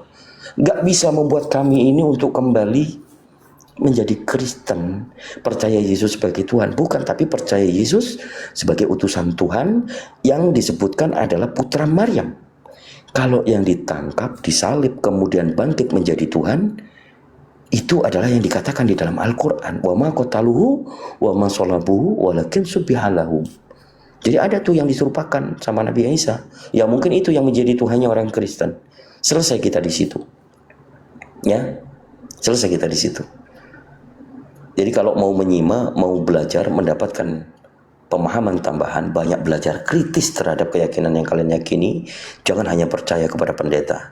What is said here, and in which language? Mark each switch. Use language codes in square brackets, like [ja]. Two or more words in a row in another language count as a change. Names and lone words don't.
[id] Gak bisa membuat kami ini untuk kembali menjadi Kristen, percaya Yesus sebagai Tuhan. Bukan, tapi percaya Yesus sebagai utusan Tuhan yang disebutkan adalah putra Maryam. Kalau yang ditangkap, disalib, kemudian bangkit menjadi Tuhan, itu adalah yang dikatakan di dalam Al-Quran. [ar] وما قتلوه وما صلبوه ولكن شبه لهم. [id] Jadi ada tuh yang diserupakan sama Nabi Isa. Ya mungkin itu yang menjadi Tuhannya orang Kristen. Selesai kita di situ. Ya, selesai kita di situ. Jadi kalau mau menyimak, mau belajar, mendapatkan pemahaman tambahan, banyak belajar kritis terhadap keyakinan yang kalian yakini, jangan hanya percaya kepada pendeta.